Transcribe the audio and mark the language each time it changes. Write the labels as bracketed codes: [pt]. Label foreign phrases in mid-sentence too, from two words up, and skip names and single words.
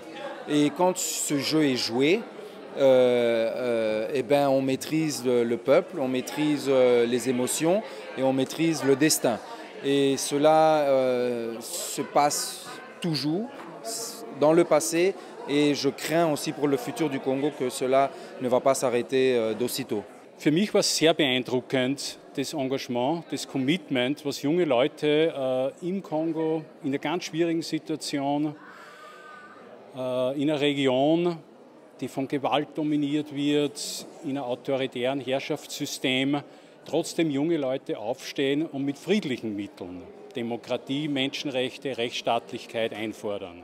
[fr] Et quand ce jeu est joué, on maîtrise le peuple, on maîtrise les émotions et on maîtrise le destin. Et cela se passe toujours dans le passé et je crains aussi pour le futur du Congo que cela ne va pas s'arrêter d'aussitôt. [de] Für mich war es sehr beeindruckend, das Engagement, das Commitment, was junge Leute im Kongo in einer ganz schwierigen Situation, in einer Region, die von Gewalt dominiert wird, in einem autoritären Herrschaftssystem, trotzdem junge Leute aufstehen und mit friedlichen Mitteln Demokratie, Menschenrechte, Rechtsstaatlichkeit einfordern.